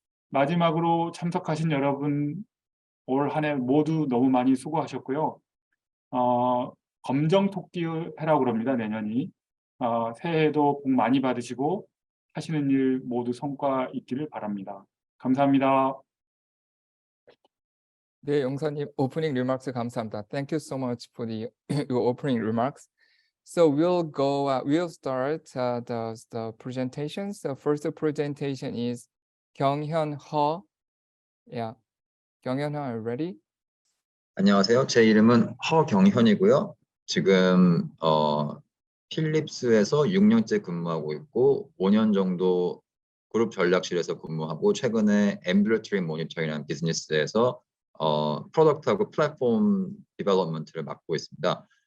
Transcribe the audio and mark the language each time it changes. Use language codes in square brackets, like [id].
[ko] 마지막으로 참석하신 여러분 올 한 해 모두 너무 많이 수고하셨고요. 검정 토끼 해라고 그럽니다. 내년이. 새해에도 복 많이 받으시고 하시는 일 모두 성과 있기를 바랍니다. 감사합니다. 네, 영사님 오프닝 리마크스 감사합니다. [en] Thank you so much for the your opening remarks. So we'll start the presentations. The first presentation is 경현 허. Yeah, 경현 허, are you ready? [ko] 안녕하세요. 제 이름은 허경현이고요. 지금 필립스에서 6년째 근무하고 있고 5년 정도 그룹 전략실에서 근무하고 최근에 앰뷸러터리 모니터링이라는 비즈니스에서 프로덕트하고 플랫폼 디벨롭먼트를 맡고 있습니다.